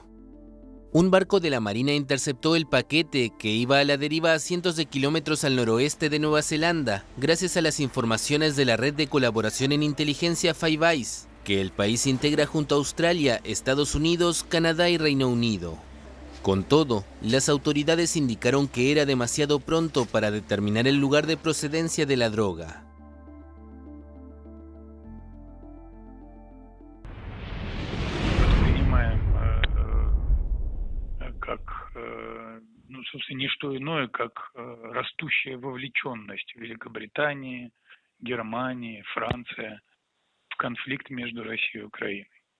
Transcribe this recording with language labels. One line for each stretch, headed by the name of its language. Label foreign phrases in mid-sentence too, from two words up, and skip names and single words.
Spanish: Un barco de la Marina interceptó el paquete que iba a la deriva a cientos de kilómetros al noroeste de Nueva Zelanda, gracias a las informaciones de la red de colaboración en inteligencia Five Eyes, que el país integra junto a Australia, Estados Unidos, Canadá y Reino Unido. Con todo, las autoridades indicaron que era demasiado pronto para determinar el lugar de procedencia de la droga.
Russian: Собственно, не что иное, как растущая вовлеченность Великобритании, Германии, Франции в конфликт между Россией и Украиной.